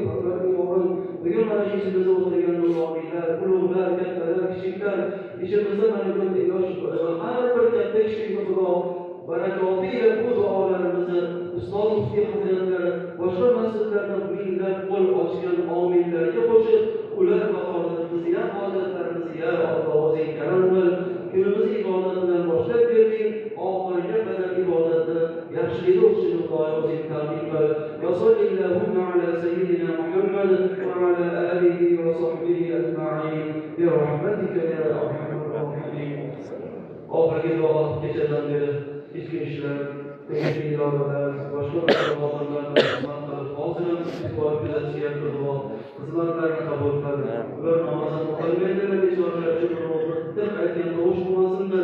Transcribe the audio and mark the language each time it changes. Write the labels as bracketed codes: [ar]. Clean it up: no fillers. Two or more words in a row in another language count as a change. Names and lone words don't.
[uz] Parvardigorim, bugun mana shu ichimizda o'tirgan nuronilar, ulug'lar, kattalar, kichiklar, ichimizda mana bunday yosh har bir katta kichikni Xudo barakotiga bu duolarimizni ustoz muftiy hazratlari boshqa masjidlarda minglab qo'l ochgan omillarga qo'shib, ular qatorida bizni ham hojatlarimizni ya Alloh o'zing karam qil. Kunimizni ibodat bilan boshlab berding, oxiriga qadar ibodatni yaxshilikda o'tishini Xudoyo o'zing ta'min qil. [ar] وصلى الله على سيدنا محمد وعلى آله وصحبه أجمعين برحمتك يا أرحم الراحمين. [uz] Oxirgi duo kechadan beri ichki ishlar, tegishli idoralar, boshqa xodimlarni xizmat qilib, hozir ham kuzatishga duo xizmatlarni qabul qil. Ular namozini o'qilmaydilar, bechoralar uchun bir aytgan tovush bo'lmasindir.